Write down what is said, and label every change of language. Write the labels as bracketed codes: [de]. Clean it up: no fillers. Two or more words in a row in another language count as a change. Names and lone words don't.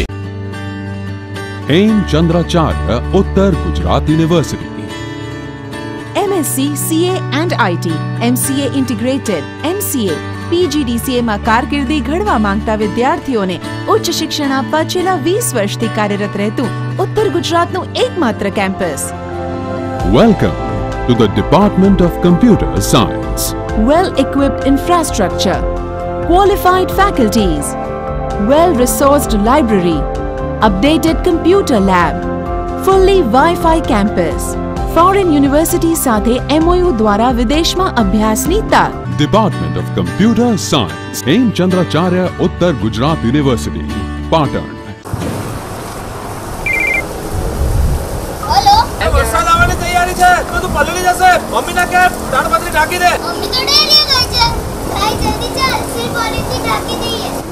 [en] हेमचंद्राचार्य उत्तर गुजरात यूनिवर्सिटी, MSc CA and IT, MCA integrated, MCA, PGDCA [gu] માં કારકિર્દી ઘડવા માંગતા વિદ્યાર્થીઓને ઉચ્ચ શિક્ષણ આપવા છેલ્લા 20 વર્ષથી કાર્યરત રહેતું ઉત્તર ગુજરાતનું એકમાત્ર કેમ્પસ. [en] welcome to the Department of Computer Science. Well equipped infrastructure, qualified faculties, well resourced library, updated computer lab, fully Wi-Fi campus, foreign university [gu] સાથે MOU દ્વારા વિદેશમાં અભ્યાસની તક. [en] Department of Computer Science, हेमचंद्राचार्य उत्तर गुजरात यूनिवर्सिटी, पाटण. [gu] हेलो વરસાદ આવવાની તૈયારી છે તો તું પલળી જશે. મમ્મીને કે તાડપત્રી ઢાંકી દે. મમ્મી તો ડેરી ગઈ છે. ભાઈ જલ્દી ચાલ, સિર પોલીથી ઢાંકી દઈએ.